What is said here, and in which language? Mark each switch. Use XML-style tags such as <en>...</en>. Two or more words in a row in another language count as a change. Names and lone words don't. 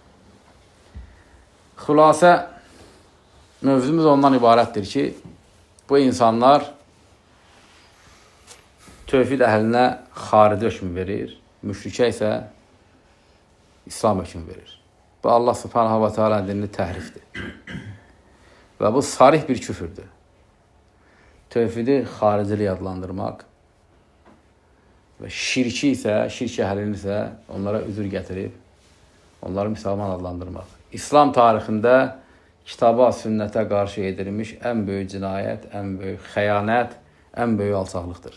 <az>Xülasə, mövzumuz ondan ibarətdir ki, bu insanlar tövhid əhlinə xarici hökm verir, müşrikə isə İslam hökm verir. Bu Allah</az> <ar>سبحانه وتعالى</ar> <az>dinini təhrifdir. Və bu sarih bir küfürdür. Tövhidi xaricilik adlandırmaq və şirki isə, şirk əhlini isə onlara üzür gətirib, onları müsəlman adlandırmaq. İslam tarixində kitaba, sünnətə qarşı edilmiş ən böyük cinayət, ən böyük xəyanət, ən böyük alçaqlıqdır.</az>